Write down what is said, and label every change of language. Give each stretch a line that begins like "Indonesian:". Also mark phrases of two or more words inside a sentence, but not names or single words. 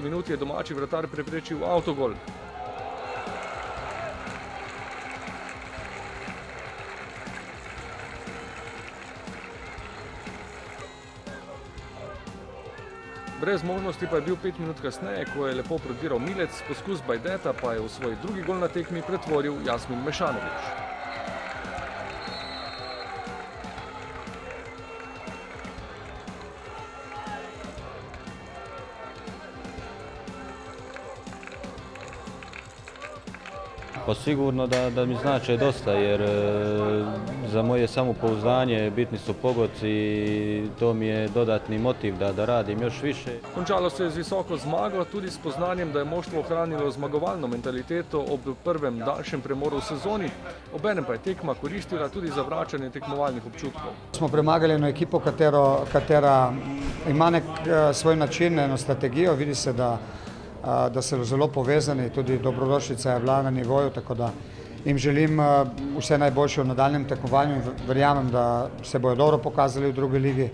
Slovenian: minuti je domači vratar preprečil avtogol. Brez možnosti pa je bil 5 minut kasneje, ko je lepo prodiral Milec, poskus Bajdeta pa je v svoj drugi gol na tekmi pretvoril Jasmin Mešanović.
Croatian: Pa sigurno da mi znače dosta, jer za moje samopouzdanje bitni su pogoci i to mi je dodatni motiv da radim još više.
Slovenian: Končalo se je z visoko zmago, tudi s poznanjem, da je moštvo ohranilo zmagovalno mentaliteto ob prvem daljšem premoru v sezoni, obenem pa je tekma koristila tudi za vračanje tekmovalnih občutkov. Smo premagali eno ekipo, katera ima nek svoj način, eno strategijo, vidi se da so zelo povezani, tudi dobrodošlica je bila na nivoju, tako da jim želim vse najboljše v nadaljnjem tekmovanju in verjamem, da se bojo dobro pokazali v drugi ligi.